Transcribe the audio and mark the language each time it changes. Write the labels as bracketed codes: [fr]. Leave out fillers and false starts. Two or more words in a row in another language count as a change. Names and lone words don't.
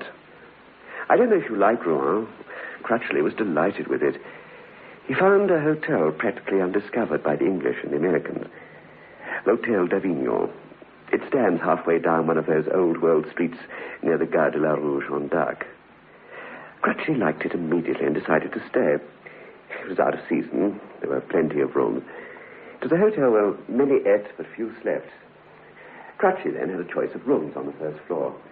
[en] I don't know if you like Rouen. Crutchley was delighted with it. He found a hotel practically undiscovered by the English and the Americans. L'Hôtel d'Avignon. It stands halfway down one of those old-world streets near the Gare de la Rue Jeanne d'Arc. Crutchley liked it immediately and decided to stay. It was out of season. There were plenty of rooms. To the hotel where many ate but few slept. Crutchley then had a choice of rooms on the first floor.